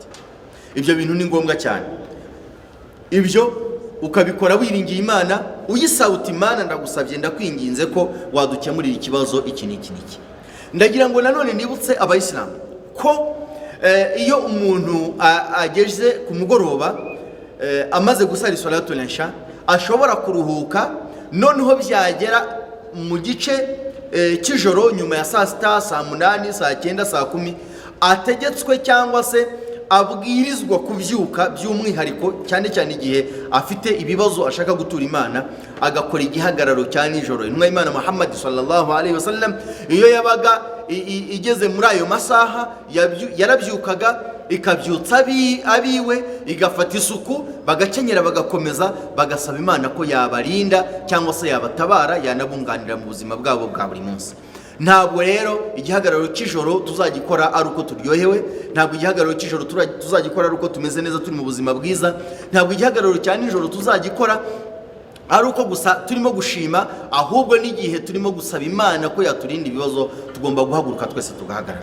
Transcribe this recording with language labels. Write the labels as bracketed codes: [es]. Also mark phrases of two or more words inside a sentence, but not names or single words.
[rw] Ibyo bintu ni ngombwa cyane. Ibyo ukabikora wiringiye Imana, uyisaba uti Imana ndagusabye ndakwinginze ko wadukemurira ikibazo iki n'iki n'iki. Ndagira ngo nanone nibutse abayisilamu ko iyo umuntu ageze ku mugoroba amaze gusara [ar] صلاة العشاء [rw] ashobora kuruhuka, noneho byagera mu gice cy'ijoro nyuma ya saa sita, saa munani, saa cyenda, saa kumi, ategetswe cyangwa se abwirizwa kubyuka by'umwihariko cyane cyane igihe afite ibibazo ashaka gutura Imana, agakora igihagararo cya nijoro. Intumwa y'Imana Muhammad [ar] صلى الله عليه وسلم [rw] iyo yabaga igeze muri ayo masaha yarabyukaga ikabyutsa abiwe, igafata isuku, bagakenyera bagakomeza bagasaba Imana ko yabarinda cyangwa se yabatabara, yanabunganira mu buzima bwabo bwa buri munsi. Ntabwo rero igihagararo cy'ijoro tuzagikora ari uko turyohewe, ntabwo igihagararo cy'ijoro tuzagikora ari uko tumeze neza turi mu buzima bwiza, ntabwo igihagararo cya nijoro tuzagikora ari uko gusa turimo gushima, ahubwo n'igihe turimo gusaba Imana ko yaturinda ibibazo tugomba guhaguruka twese tugahagarara.